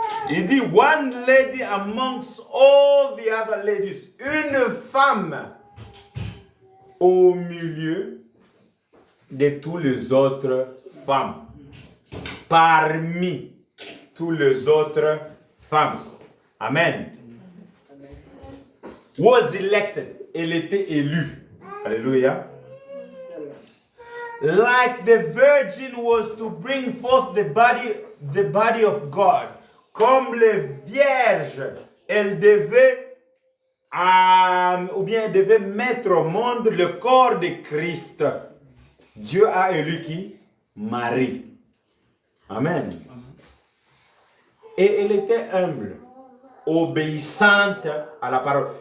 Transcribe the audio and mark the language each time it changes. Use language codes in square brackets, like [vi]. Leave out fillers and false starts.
[fr] Il dit, [en] one lady amongst all the other ladies, [fr] une femme au milieu de tous les autres femmes, parmi tous les autres femmes. Amen. [en] Was elected, [fr] elle était élue. Alléluia. [en] Like the virgin was to bring forth the body of God. [fr] Comme les vierges, elle devait ou bien elle devait mettre au monde le corps de Christ. Dieu a élu qui? Marie. Amen. Et elle était humble, obéissante à la parole.